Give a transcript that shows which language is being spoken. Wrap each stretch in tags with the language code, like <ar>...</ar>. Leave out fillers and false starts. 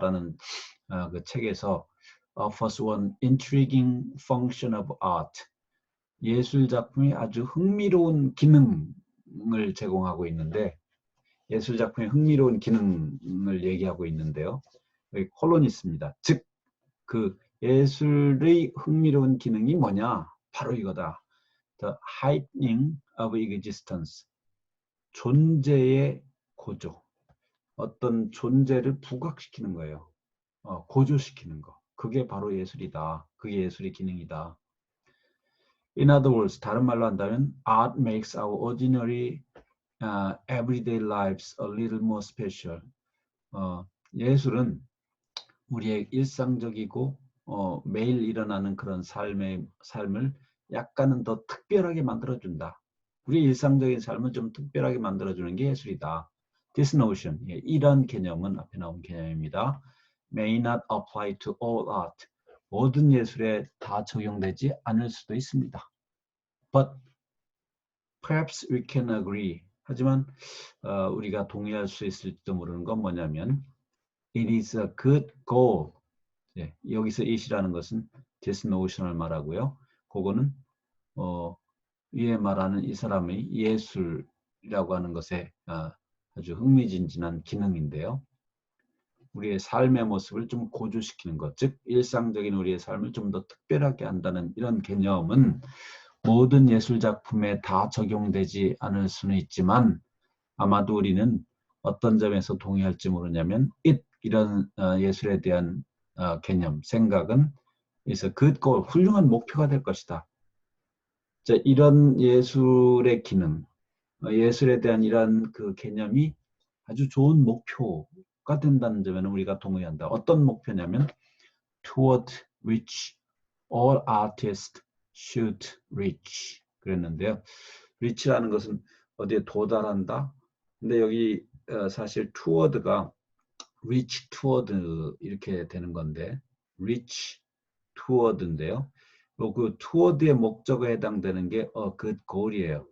<ko>라는 그 책에서</ko> <en>offers one intriguing function of art.</en> <ko>예술 작품이 아주 흥미로운 기능을 제공하고 있는데 예술 작품의 흥미로운 기능을 얘기하고 있는데요. 여기 콜론이 있습니다. 즉, 그 예술의 흥미로운 기능이 뭐냐? 바로 이거다.</ko> <en>The heightening of existence.</en> <ko>존재의 고조. 어떤 존재를 부각시키는 거예요. 고조시키는 거. 그게 바로 예술이다. 그게 예술의 기능이다.</ko> <en>In other words,</en> <ko>다른 말로 한다면</ko> <en>Art makes our ordinary everyday lives a little more special.</en> <ko>예술은 우리의 일상적이고 매일 일어나는 그런 삶을 약간은 더 특별하게 만들어준다. 우리의 일상적인 삶을 좀 특별하게 만들어주는 게 예술이다.</ko> <en>This notion,</en> <ko>이런 개념은 앞에 나온 개념입니다.</ko> <en>May not apply to all art.</en> <ko>모든 예술에 다 적용되지 않을 수도 있습니다.</ko> <en>But perhaps we can agree.</en> <ko>하지만 우리가 동의할 수 있을지도 모르는 건 뭐냐면</ko> <en>It is a good goal.</en> <ko>여기서 it이라는 것은 this notion을 말하고요. 그거는 위에 말하는 이 사람의 예술이라고 하는 것에 아주 흥미진진한 기능인데요. 우리의 삶의 모습을 좀 고조시키는 것, 즉 일상적인 우리의 삶을 좀 더 특별하게 한다는 이런 개념은 모든 예술 작품에 다 적용되지 않을 수는 있지만 아마도 우리는 어떤 점에서 동의할지 모르냐면 이런 예술에 대한 개념, 생각은</ko> <en>is a good goal,</en> <ko>훌륭한 목표가 될 것이다. 자, 이런 예술의 기능, 예술에 대한 이런 그 개념이 아주 좋은 목표가 된다는 점에는 우리가 동의한다. 어떤 목표냐면</ko> <en>toward which all artists should reach</en> <ko>그랬는데요. reach라는 것은 어디에 도달한다. 근데 여기 사실 toward가 reach toward 이렇게 되는 건데 reach toward인데요. 그 toward의 목적어에 해당되는 게 a good goal이에요.</ko>